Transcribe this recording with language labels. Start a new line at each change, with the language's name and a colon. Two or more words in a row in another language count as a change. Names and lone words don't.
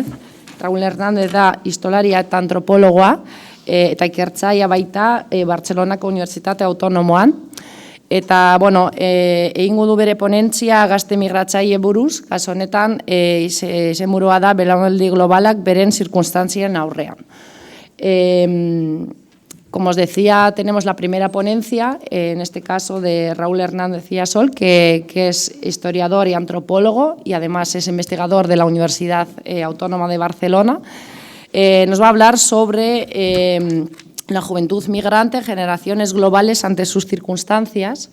Basque: Raúl Hernández da histolaria eta antropologoa, eta ikertzailea baita Bartzelonako Unibertsitate Autonomoan. Eta, bueno, egingo du bere ponentzia gazte migratzaile buruz, kaso honetan, izenburua da belaunaldi globalak beren zirkunstantzien aurrean.
Spanish: Como os decía, tenemos la primera ponencia, en este caso de Raúl Hernández Villasol, que es historiador y antropólogo y además es investigador de la Universidad Autónoma de Barcelona. Nos va a hablar sobre la juventud migrante, generaciones globales ante sus circunstancias.